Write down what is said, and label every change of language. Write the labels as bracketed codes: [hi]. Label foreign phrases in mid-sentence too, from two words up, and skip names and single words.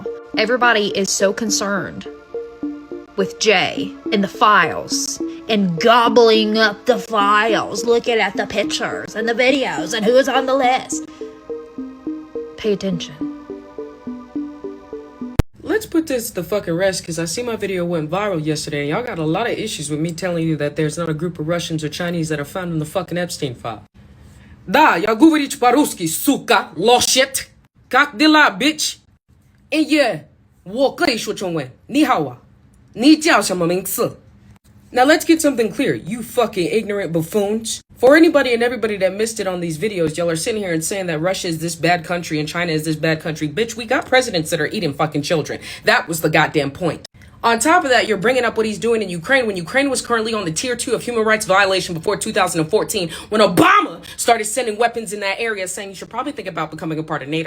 [en] Everybody is so concerned with Jay and the files and gobbling up the files, looking at the pictures and the videos and who's on the list. Pay attention. Let's put this to fucking rest, because I see my video went viral yesterday and y'all got a lot of issues with me telling you that there's not a group of Russians or Chinese that are found in the fucking Epstein file. [ru] Да, я говорить по-русски, сука, лошадь. Как дела, [zh] bitch? И yeah, 我可以说中文，你好啊。你叫什么名字? [en] Now let's get something clear, you fucking ignorant buffoons. For anybody and everybody that missed it on these videos, y'all are sitting here and saying that Russia is this bad country and China is this bad country. Bitch, we got presidents that are eating fucking children. That was the goddamn point. On top of that, you're bringing up what he's doing in Ukraine when Ukraine was currently on the tier 2 of human rights violation before 2014, when Obama started sending weapons in that area, saying you should probably think about becoming a part of NATO.